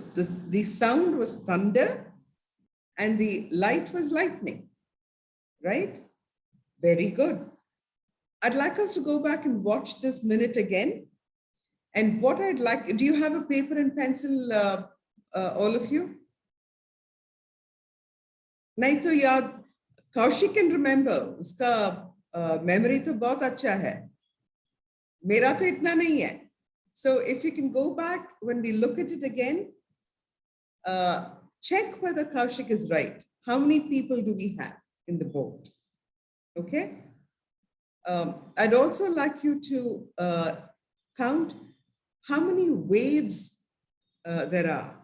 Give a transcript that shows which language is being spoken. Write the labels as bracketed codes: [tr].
[en] The sound was thunder and the light was lightning, right? Very good. I'd like us to go back and watch this minute again. And what I'd like, do you have a paper and pencil, all of you? [hi] नहीं तो याद, [en] Kaushik can remember, [hi] उसका memory तो बहुत अच्छा है, मेरा तो इतना नहीं है. [en] So if you can go back when we look at it again, check whether Kaushik is right. How many people do we have in the boat? Okay. I'd also like you to count how many waves there are.